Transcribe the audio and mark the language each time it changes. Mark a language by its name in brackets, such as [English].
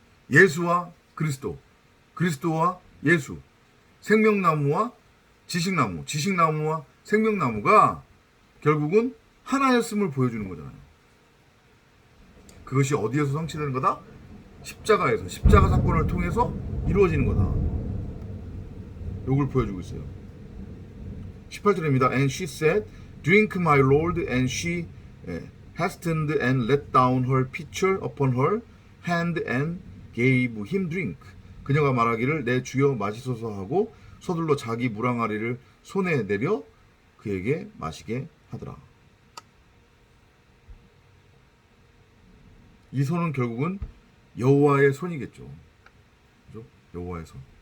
[Korean] 예수와 그리스도, 그리스도와 예수, 생명나무와 지식나무, 지식나무와 생명나무가 결국은 하나였음을 보여주는 거잖아요. 그것이 어디에서 성취되는 거다? 십자가에서, 십자가 사건을 통해서 이루어지는 거다. 요걸 보여주고 있어요. 18절입니다. [English] And she said, Drink, my Lord. And she hastened and let down her pitcher upon her hand and gave him drink. [Korean] 그녀가 말하기를 내 주여 마시소서 하고 서둘러 자기 물항아리를 손에 내려 그에게 마시게 하더라. 이 손은 결국은 여호와의 손이겠죠. 그죠? 여호와의 손.